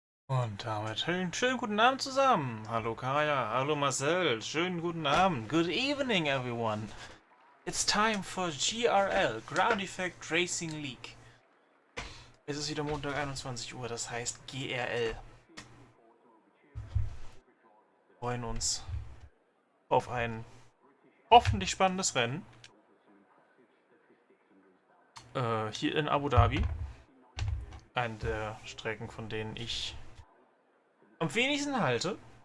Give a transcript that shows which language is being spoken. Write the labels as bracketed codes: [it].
[de] Und damit schönen guten Abend zusammen. Hallo Kaya, hallo Marcel, schönen guten Abend. [en] Good evening everyone. It's time for GRL, Ground Effect Racing League. [de] Es ist wieder Montag 21 Uhr, das heißt GRL. Wir freuen uns auf ein hoffentlich spannendes Rennen. Hier in Abu Dhabi. Eine der Strecken, von denen ich am wenigsten halte.